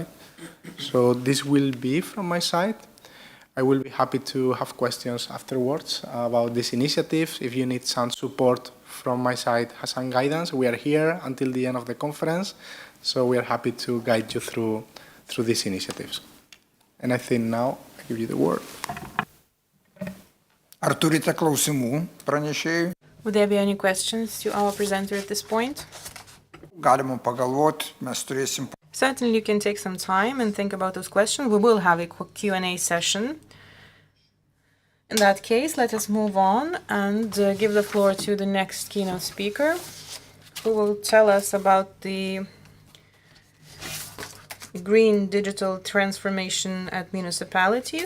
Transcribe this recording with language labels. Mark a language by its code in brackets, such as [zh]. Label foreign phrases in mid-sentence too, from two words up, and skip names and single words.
[en] So this will be from my side. I will be happy to have questions afterwards about this initiative. If you need some support from my side, some guidance, we are here until the end of the conference. So we are happy to guide you through these initiatives. And I think now I give you the word. [lt] Ar turite klausimų pranešėjui? [en] Would there be any questions to our presenter at this point? [lt] Galima pagalvoti, mes turėsim. [en] Certainly you can take some time and think about those questions. We will have a Q&A session. In that case, let us move on and give the floor to the next keynote speaker, who will tell us about the green digital transformation at municipalities.